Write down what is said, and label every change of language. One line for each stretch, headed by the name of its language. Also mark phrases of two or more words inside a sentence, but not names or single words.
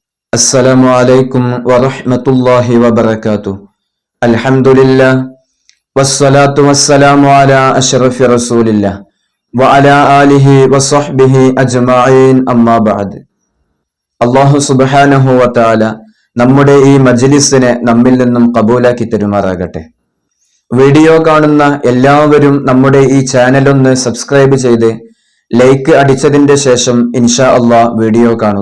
Arabic: السلام عليكم ورحمة الله وبركاته. الحمد لله والصلاة والسلام على أشرف رسول الله وعلى آله وصحبه أجمعين أما بعد. الله سبحانه وتعالى
Malayalam: നമ്മുടെ ഈ മജ്ലിസിനെ നമ്മിൽ നിന്നും കബൂലാക്കി തരുമാറാകട്ടെ. വീഡിയോ കാണുന്ന എല്ലാവരും നമ്മുടെ ഈ ചാനൽ ഒന്ന് സബ്സ്ക്രൈബ് ചെയ്ത് ലൈക്ക് അടിച്ചതിന്റെ ശേഷം
Arabic: إن شاء الله
Malayalam: വീഡിയോ കാണുക.